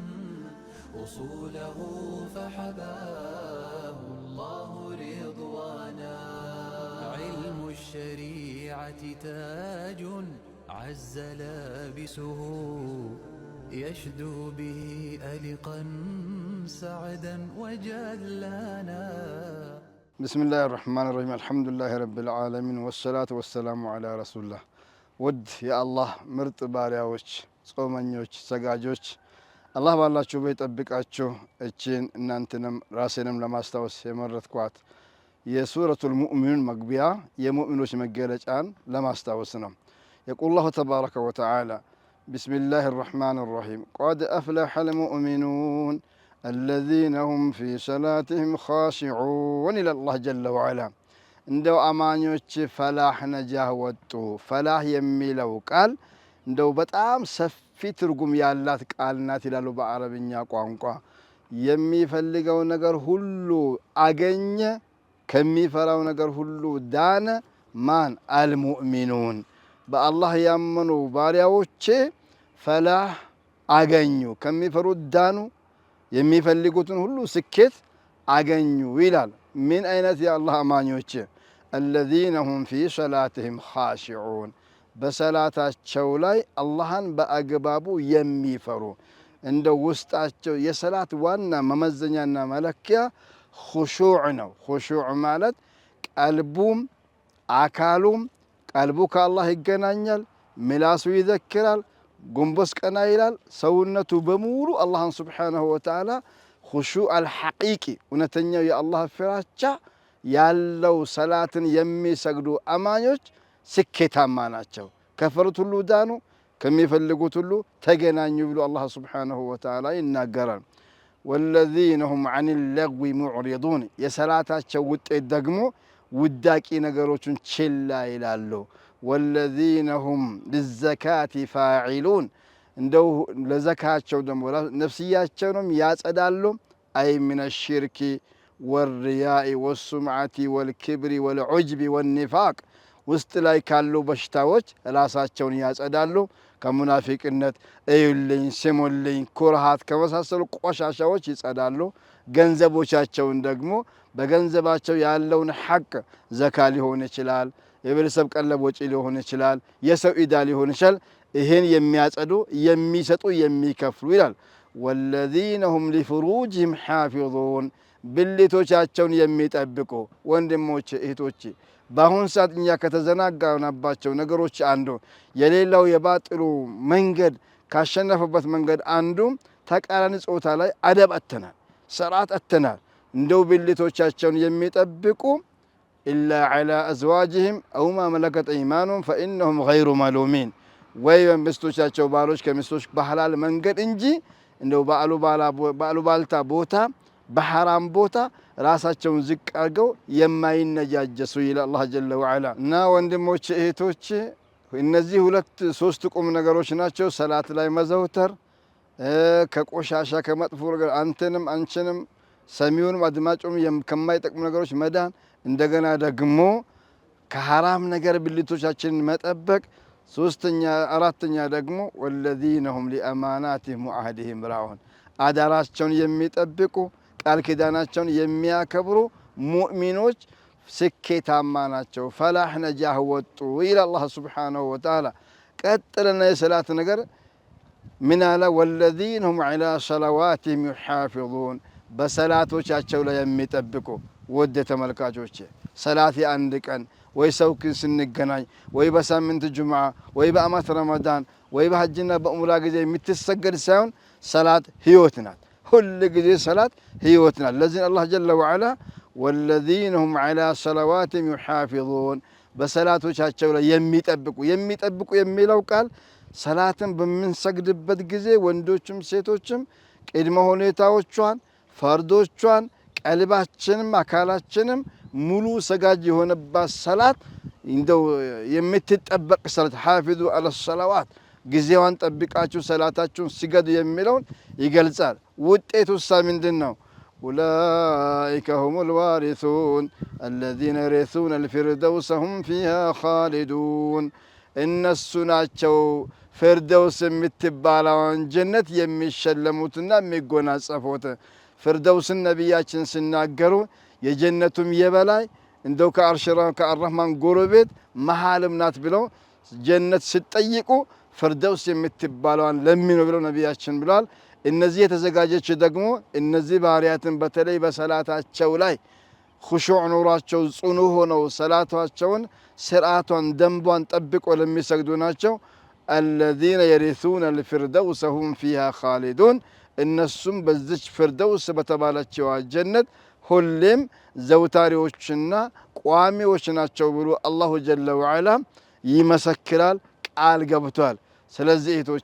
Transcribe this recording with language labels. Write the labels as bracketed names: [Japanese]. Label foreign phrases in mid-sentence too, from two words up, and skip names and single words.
[Arabic] أصوله فحباه الله رضوانا علم الشريعة تاج عز لابسه يشدو به ألقا سعدا وجلانا بسم الله الرحمن الرحيم الحمد لله رب العالمين والصلاة والسلام على رسول الله ود يا الله مرت ባሪያዎች [Amharic] ጾመኞች ሰጋጆች አላህ ባላችሁበት ይጠብቃችሁ እቺን እናንተንም ራሴንም ለማስታወስ የመረጥኳት የሱረቱል ሙእሚኑን መግቢያ የሙእሚኖች መገለጫን ለማስታወስ ነው [Arabic] يقول الله تبارك وتعالى بسم الله الرحمن الرحيم قد أفلح المؤمنون الذين هم في صلاتهم خاشعون إلى الله جل وعلا [Amharic] እንደው አማኞች ፈላህ ነጃህ ወጡ ፈላህ የሚለው ቃል እንደው በጣም ሰፊ ትርጉም ያላት ቃል ናት ይላሉ በአረብኛ ቋንቋ የሚፈልገው ነገር ሁሉ አገኘ ከሚፈራው ነገር ሁሉ ዳነ ማን አልሙእሚኑን በአላህ ያመኑ ባሪያዎች ፈላህ አገኙ ከሚፈሩት ዳኑ የሚፈልጉትን ሁሉ ስኬት አገኙ ይላል ምን አይነት የአላህ አማኞች [Arabic] الذين هم في صلاتهم خاشعون [Amharic] በሰላታቸው ላይ አላህን በአግባቡ የሚፈሩ እንደ ውስጣቸው የሰላት ዋና መመዘኛና መለኪያ ኹሹዕ ነው ኹሹዕ ማለት ቀልቡም አካሉም ቀልቡ ከአላህ ይገናኛል ምላሱ ይዘክራል ጉንበስ ቀና ይላል ሰውነቱ በሙሉ አላህን [Arabic] سبحانه وتعالى خشوع الحقيقي [Amharic] እውነተኛው የአላህ ፍራቻ ያለው ሰላትን የሚሰግዱ አማኞች ስኬታማ ናቸው ከፈሩት ሁሉ ዳኑ ከሚፈልጉት ሁሉ ተገናኙ ብሎ አላህ [Arabic] سبحانه وتعالى [Amharic] ይናገራል [Arabic] والذين هم عن اللغو معرضون [Amharic] የሰላታቸው ውጤት ደግሞ ውዳቂ ነገሮችን ችላ ይላሉ [Arabic] والذين هم للزكاة فاعلون [Amharic] እንደው ለዘካቸው ደግሞ ነፍስያቸውንም ያጸዳሉ [Arabic] أي من الشرك والرياء والسمعة والكبر والعجب والنفاق [Amharic] ውስጥ ላይ ካሉ በሽታዎች ራሳቸውን ያጸዳሉ ከሙናፊቅነት እዩልኝ ስሙልኝ ኩርሃት ከመሳሰሉ ቆሻሻዎች ይጸዳሉ ገንዘቦቻቸውን ደግሞ በገንዘባቸው ያለውን ሐቅ ዘካ ሊሆን ይችላል የቤተሰብ ቀለብ ወጪ ሊሆን ይችላል የሰው ኢዳ ሊሆን ይችላል ይሄን የሚያጸዱ የሚሰጡ የሚከፍሉ ይላል [Arabic] والذين هم لفروجهم حافظون [Amharic] ብልቶቻቸውን የሚጠብቁ ወንድሞች እህቶች በአሁን ሰዓት እኛ ከተዘናጋናባቸው ነገሮች አንዱ የሌላው የባጥሉ መንገድ ካሸነፈበት መንገድ አንዱ ተቃራኒ ጾታ ላይ አደብ አተናል ስርዓት አተናል እንደው ብልቶቻቸውን የሚጠብቁ [Arabic] إلا على أزواجهم أو ما ملكت أيمانهم فإنهم غير ملومين [Amharic] ወይ በሚስቶቻቸው ባሎች ከሚስቶች በሐላል መንገድ እንጂ እንደው ባሉ ባልታ ቦታ በሐራም ቦታ ራሳቸውን ዝቅ አድርገው የማይነጃጀሱ ይላል አላህ [Arabic] جل وعلا [Amharic] እና ወንድሞች እህቶች እነዚህ ሁለት ሶስት ቁም ነገሮች ናቸው ሰላት ላይ መዘውተር ከቆሻሻ ከመጥፎ ነገር አንተንም አንቺንም ሰሚውንም አድማጩም ከማይጠቅሙ ነገሮች መዳን እንደገና ደግሞ ከሐራም ነገር ብልቶቻችንን መጠበቅ ሶስተኛ አራተኛ ደግሞ [Arabic] والذين هم لأماناتهم وعهدهم راعون [Amharic] አዳራቸውን የሚጠብቁ ቃል ኪዳናቸውን የሚያከብሩ ሙእሚኖች ስኬታማ ናቸው ፈላህ ነጃህ ወጡ ይላል አላህ [Arabic] سبحانه وتعالى [Amharic] ቀጥልና የሰላት ነገር ምን አለ [Arabic] والذين هم على صلواتهم يحافظون [Amharic] በሰላቶቻቸው ላይ የሚጠብቁ ወደ ተመልካቾች ሰላት አንድ ቀን ወይ ሰውክ ስንገናኝ ወይ በሳምንት ጁምዓ ወይ በአመት ረመዳን ወይ በሐጅና በኡምራ ጊዜ የምትሰገድ ሳይሆን ሰላት ህይወት ናት ሁሉ ጊዜ ሰላት ህይወት ናት ለዚህ አላህ ጀለ ወዐላ [Arabic] والذين هم على صلواتهم يحافظون [Amharic] በሰላቶቻቸው ላይ የሚጠብቁ የሚለው ቃል ሰላትን በምንሰግድበት ጊዜ ወንዶችም ሴቶችም ቅድመ ሁኔታዎቿን ፈርዶቿን ቀልባችንም አካላችንም ሙሉ ሰጋጅ የሆነባት ሰላት እንደው የምትጠበቅ ሰላት [Arabic] حافظوا على الصلوات [Amharic] ጊዜዋን ጠብቃችሁ ሰላታችሁን ስገዱ የሚለውን ይገልጻል። ውጤቱሳ ምንድነው? [Arabic] أولئك هم الوارثون الذين يرثون الفردوس هم فيها خالدون [Amharic] እነሱ ናቸው ፍርደውስ የምትባለውን ጀነት የሚሸለሙትና የሚጎናጸፉት። ፍርደውስን ነቢያችን ሲናገሩ የጀነቱም የበላይ እንደው ከአርረህማን ጎረቤት መሃልም ናት ብለው ጀነት ሲጠይቁ ፍርደውስ የምትባለውን ለሚኑ ብለው ነቢያችን ብለዋል። እነዚህ የተዘጋጀች ደግሞ እነዚህ ባህሪያትን በተለይ በሰላታቸው ላይ ኹሹዕ ኑሯቸው ጽኑ ሆነው ሰላታቸውን ስርዓቷን ደንቧን ጠብቆ ለሚሰግዱ ናቸው። [Arabic] الذين يرثون الفردوس هم فيها خالدون [Amharic] እነሱም በዚች ፍርደውስ በተባለችው ጀነት ሁሌም ዘውታሪዎችና ቋሚዎች ናቸው ብሎ [Arabic] الله جل وعلا [Amharic] ይመሰክራል፣ ቃል ገብቷል። ስለዚህ እህቶቼ